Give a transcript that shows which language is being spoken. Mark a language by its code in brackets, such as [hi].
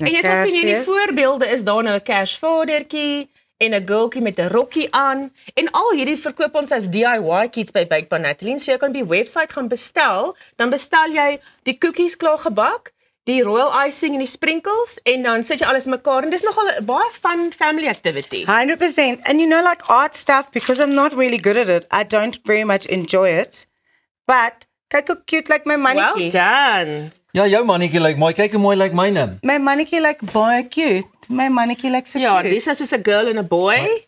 [af] en jy sal sien hierdie voorbeelde is daar nou 'n Kersvadertjie en 'n girltjie met 'n rokkie aan en al hierdie verkoop ons as DIY kits by Baked by Natalie. So jy kan op die webwerf gaan bestel, dan bestel jy die koekies klaar gebak, die royal icing en die sprinkles en dan sit jy alles mekaar en dis nogal 'n baie fun family activity. 100%. [en] And you know, like art stuff, because I'm not really good at it, I don't very much enjoy it. [af] But kyk hoe cute like my mannetjie. [en] Well done. [af] Ja, jou mannetjie lyk mooi. Kyk hoe mooi lyk myne. My mannetjie lyk baie cute. My mannetjie lyk so cute. Ja, dis is soos 'n girl en 'n boy.